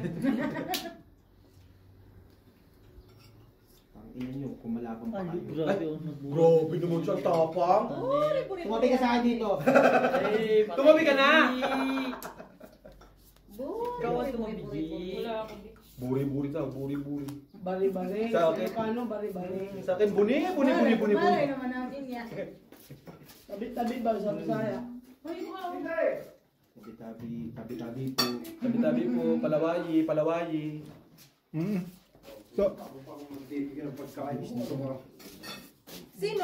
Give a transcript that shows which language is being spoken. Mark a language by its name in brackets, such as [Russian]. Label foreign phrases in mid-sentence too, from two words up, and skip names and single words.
[Filipino] Tingnan nyo, kung malabang pa Ay, kayo. grabe. Grabe naman siya, tapang. Tumabi ka sa akin dito. Tumabi ka na! Ikaw ang tumabigi. Wala ako. Buri-buri daw, buri-buri. Bari-bari. Sa akin. Paano bari-bari? Sa akin, buni. Malay naman natin yan. Tabi-tabi ba sa Bisaya? Tabi-tabi po. Tabi-tabi po, palawayi. So, Sino?